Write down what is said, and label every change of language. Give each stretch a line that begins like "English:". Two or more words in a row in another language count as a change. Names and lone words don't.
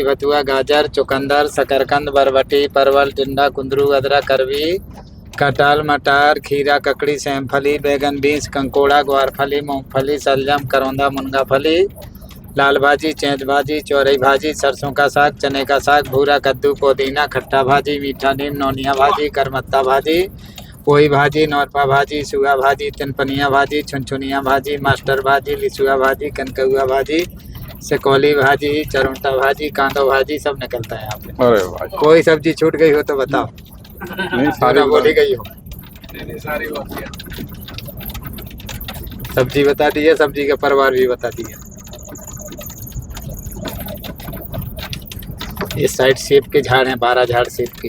Hindi: बथुआ, गाजर, चुकंदर, शकरकंद, बरबटी, परवल, टिंडा, कुंदरू, अदरक, अरबी, कटहल, मटर, खीरा, ककड़ी, सेमफली, बैगन, बीन्स, कंकोड़ा, ग्वारफली, मूंगफली, सलजम, करौंदा, मुनगा फली, लाल भाजी, चैत भाजी, चौरई भाजी, सरसों का साग, चने का साग, भूरा कद्दू, पुदीना, खट्टा भाजी, मीठा नीम, नौनिया भाजी, करमत्ता भाजी, पोई भाजी, नौरपा भाजी, सुगा भाजी, तिनपनिया भाजी, छुनछुनिया भाजी, मास्टर भाजी, लिसुआ भाजी, कनकौआ भाजी, सकौली भाजी, चरौंटा भाजी, कांदो भाजी, सब निकलता है यहाँ पे। अरे वाह, कोई सब्जी छूट गई हो तो बताओ। नहीं सारा बोली गई हो। सब्जी बता दी है, सब्जी का परिवार भी बता दिया। इस साइड सेब के झाड़ हैं, 12 झाड़ सेब के।